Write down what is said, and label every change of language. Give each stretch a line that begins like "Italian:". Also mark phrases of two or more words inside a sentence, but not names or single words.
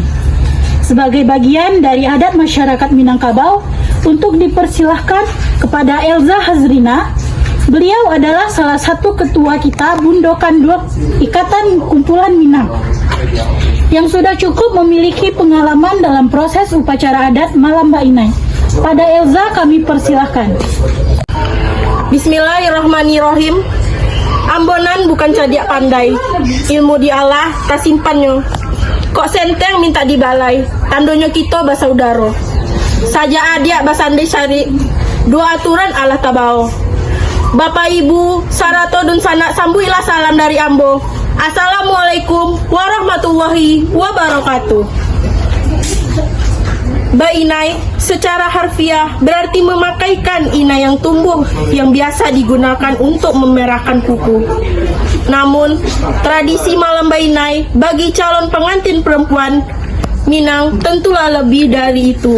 Indonesian: Sebagai bagian dari adat masyarakat Minangkabau, untuk dipersilahkan kepada Elza Hazrina. Beliau adalah salah satu ketua kita Bundokan Dok Ikatan Kumpulan Minang, yang sudah cukup memiliki pengalaman dalam proses upacara adat Malam Mbak Inai. Pada Elza kami persilahkan. Bismillahirrahmanirrahim.
Minangkabau: Ambonan bukan cadiak pandai, ilmu di Allah tak simpannya. Kok senteng minta dibalai, tandonyo kita basaudaro. Saja adia basandai syari, dua aturan Allah tabao. Bapak Ibu, Sarato dan Sanak, sambuilah salam dari Ambo.
Arabic: Assalamualaikum warahmatullahi wabarakatuh.
Indonesian: Mbak Inai secara harfiah berarti memakaikan inai yang tumbuh yang biasa digunakan untuk memerahkan kuku. Namun, tradisi Malam Mbak Inai bagi calon pengantin perempuan Minang tentulah lebih dari itu.